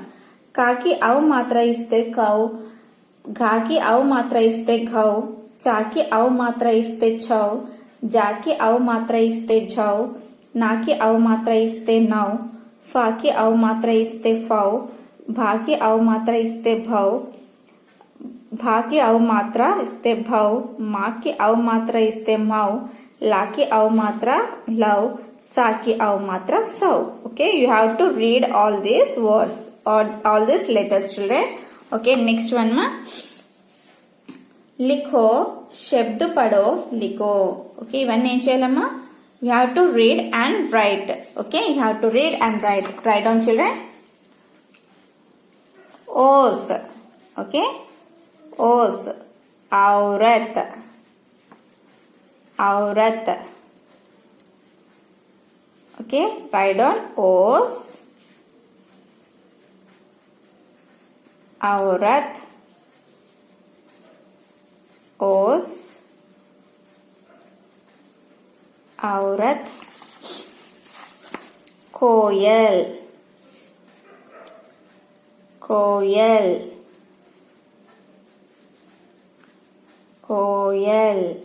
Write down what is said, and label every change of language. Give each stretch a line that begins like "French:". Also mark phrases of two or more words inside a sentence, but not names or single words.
Telugu: కాకి ఔ మాత్ర ఇస్తే కౌ, ఘాకి ఔ మాత్ర ఇస్తే ఘౌ, చాకి ఔ మాత్ర ఇస్తే ఛౌ, జాకి ఔ మాత్ర ఇస్తే ఝౌ, నాకి ఔ మాత్ర ఇస్తే నౌ, ఫాకి ఔ మాత్ర ఇస్తే ఫౌ, భాకి ఔ మాత్ర ఇస్తే భౌ, భాకి ఔ మాత్ర ఇస్తే భౌ, మాకి ఔ మాత్ర ఇస్తే మౌ, లాకి ఔ మాత్ర లౌ, సాకి ఔ మాత్ర సౌ.
English: Okay, you have to read all these words or all these letters, children. Okay, next one ma.
Hindi: लिखो शब्द पढ़ो लिखो.
Telugu: Okay, ఇవన్నీ ఏం చేయాలమ్మా?
English: You have to read and write. Okay, you have to read and write. Write down, children.
Hindi: ओस. Okay, ओस औरत, औरत.
English: Okay, write down
Hindi: ओस औरत, ओस औरत. कोयल, कोयल, कोयल.